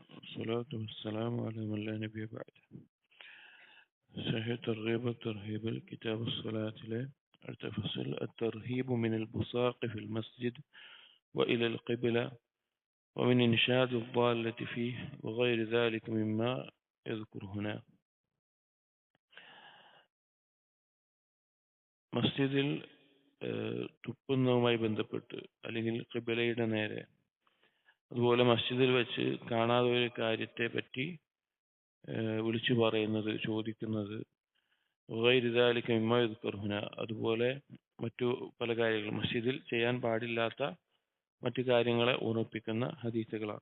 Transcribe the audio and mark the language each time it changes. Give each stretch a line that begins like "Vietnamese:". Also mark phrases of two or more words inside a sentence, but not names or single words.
Arabic: والصلاة والسلام على من لا نبي بعده. صحيح الترغيب والترهيب الكتاب الصلاة له التفصل الترهيب من البصاق في المسجد وإلى القبلة ومن إنشاد الضالة فيه وغير ذلك مما يذكر هنا.
Malayalam: മസ്ജിദിൽ തുപ്പുന്നതുമായി ബന്ധപ്പെട്ട് അല്ലെങ്കിൽ ഖിബലയുടെ നേരെ, അതുപോലെ മസ്ജിദിൽ വെച്ച് കാണാതെ ഒരു കാര്യത്തെ പറ്റി വിളിച്ചു പറയുന്നത്, ചോദിക്കുന്നത്, അതുപോലെ മറ്റു പല കാര്യങ്ങളും മസ്ജിദിൽ ചെയ്യാൻ പാടില്ലാത്ത മറ്റു കാര്യങ്ങളെ ഓർമ്മിപ്പിക്കുന്ന ഹദീസുകളാണ്.